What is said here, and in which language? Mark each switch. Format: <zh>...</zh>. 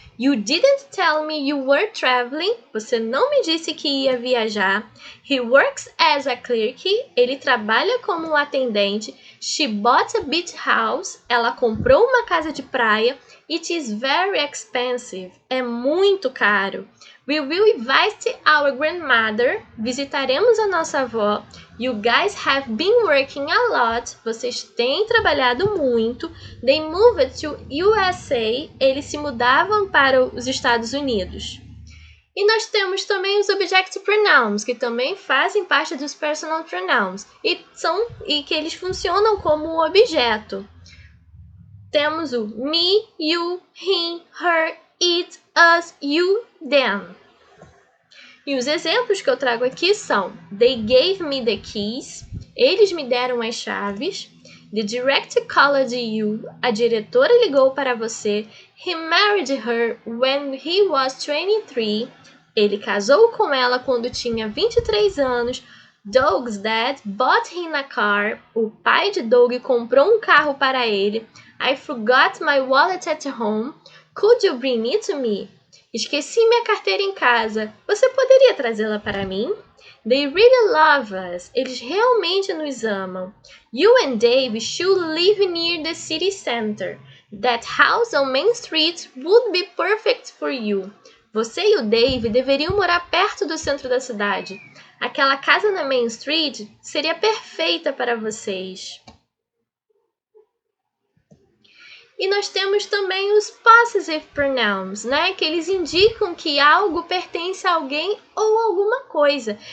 <en>You didn't tell me you were traveling.</en> <pt>Você não me disse que ia viajar.</pt> <en>He works as a clerk.</en> <pt>Ele trabalha como atendente.</pt> <en>She bought a beach house.</en> <pt>Ela comprou uma casa de praia.</pt> <en>It is very expensive.</en> <pt>É muito caro.</pt> <en>We will visit our grandmother.</en> <pt>Visitaremos a nossa avó.</pt> <en>You guys have been working a lot.</en> <pt>Vocês têm trabalhado muito.</pt> <en>They moved to USA.</en> <pt>Eles se mudavam para os Estados Unidos. E nós temos também os objective pronouns, que também fazem parte dos personal pronouns e que eles funcionam como objeto. Temos o me, you, him, her, it, us, you, them. E os exemplos que eu trago aqui são:</pt> <en>They gave me the keys.</en> <pt>Eles me deram as chaves.</pt> <en>The director called you.</en> <pt>A diretora ligou para você.</pt> <en>He married her when he was 23.</en> <pt>Ele casou com ela quando tinha 23 anos.</pt> <en>Doug's dad bought him a car.</en> <pt>O pai de Doug comprou um carro para ele.</pt> <en>I forgot my wallet at home. Could you bring it to me?</en> <pt>Esqueci minha carteira em casa. Você poderia trazê-la para mim?</pt> <en>They really love us.</en> <pt>Eles realmente nos amam.</pt> <en>You and Dave should live near the city center. That house on Main Street would be perfect for you.</en> <pt>Você e o Dave deveriam morar perto do centro da cidade. Aquela casa na Main Street seria perfeita para vocês. E nós temos também os possessive pronouns, né? Que eles indicam que algo pertence a alguém ou alguma coisa.</pt>